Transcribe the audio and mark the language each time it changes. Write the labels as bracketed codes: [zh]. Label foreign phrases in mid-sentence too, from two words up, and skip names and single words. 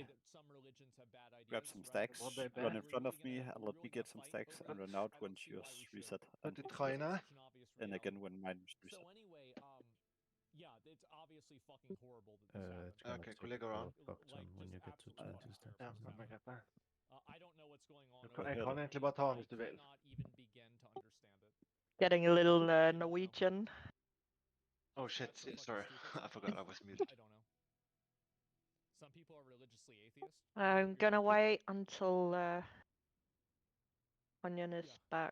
[en] say that some religions have bad ideas, grab some right? stacks, What they run ban? in front of me, and let me get some stacks, and run out when you reset. But And the trainer? and again when mine reset. So anyway, yeah, it's obviously fucking horrible that this happened. It's gonna Okay, take collega a around. buck ton when you get to 20 steps. [no] Ja, [en] isn't [no] men [en] it? [no] man kan ikke. [en] I don't know what's going on. [no] Du kan, [en] over [no] jeg [en] there. [no] kan egentlig bare ta den [en] I [no] hvis du vil. [en] cannot even begin to understand it. Getting a little Norwegian. Oh shit, sorry. I forgot I was muted. I don't know. Some people are religiously atheist. I'm gonna wait until Onion is back.